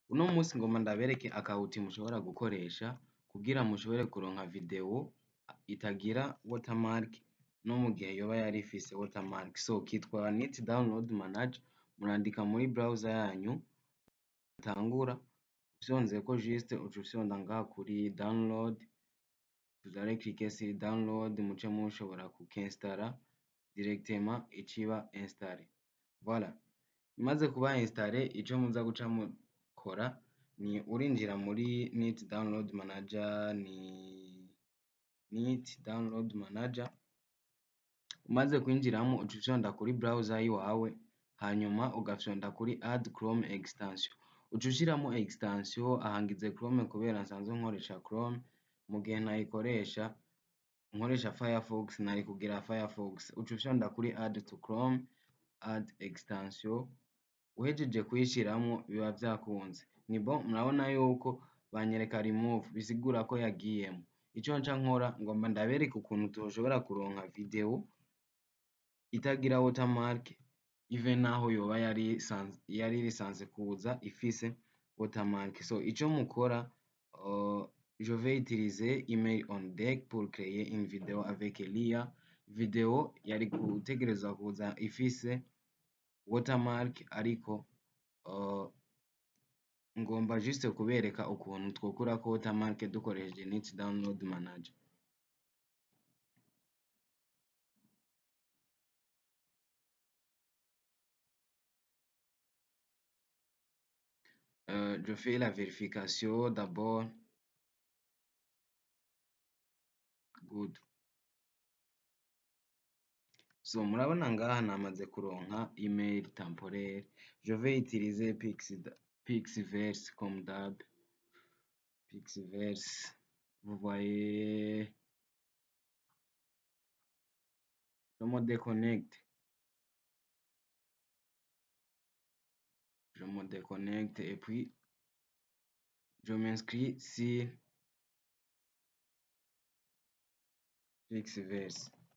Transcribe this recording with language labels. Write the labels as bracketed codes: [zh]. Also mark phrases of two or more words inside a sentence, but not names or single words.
[rn] Uno munsi ngoma ndabereke akawuti mushobora gukoresha kugira mushobore kuronka video itagira watermark no mu gihe yoba yari ifise watermark. So kitwa Neat Download Manager, murandika muri browser yanyu, tangura uvyonzeko juste uca ufyonda ngaha kuri download, [fr] vous allez cliquer sur download, [rn] muce mushobora kukinstalla directement iciba installé. Voilà, imaze kuba installé, ico muza guca mukora ni urinjira muri Neat Download Manager, ni Neat Download Manager. Umaze kwinjiramo uca ufyonda kuri browser yiwawe, hanyuma ugafyonda kuri [en] add Chrome extension. [rn] Uca ushiramo extension, ahangize Chrome kubera nsanzwe nkoresha Chrome, mu gihe ntayikoresha nkoresha Firefox, nari kugira Firefox. Uca ufyonda kuri [en] add to Chrome, add extension. [rn] Uhejeje kuyishiramo biba vyakunze. Ni bon, murabona yuko banyereka remove, bisigura ko yagiyemo. Ico nca nkora ngomba ndabereke ukuntu tushobora kuronka video itagira watermark even naho yoba yari lisanse kuza ifise watermark. So ico mukora, [fr] je vais utiliser email on deck pour créer une vidéo avec Elia. [rn] Video yari gutegerezwa kuza ifise watermark, ariko ngomba juste kubereka ukuntu twokurako watermark dukoresheje Neat Download Manager. [fr] Je fais la vérification d'abord. [en] Good. [rn] So murabona ngaha namaze kuronka [fr] email temporaire. Je vais utiliser Pixverse comme d'hab. Pixverse, vous voyez, je me déconnecte. Je me déconnecte et puis je m'inscris sur Pixverse.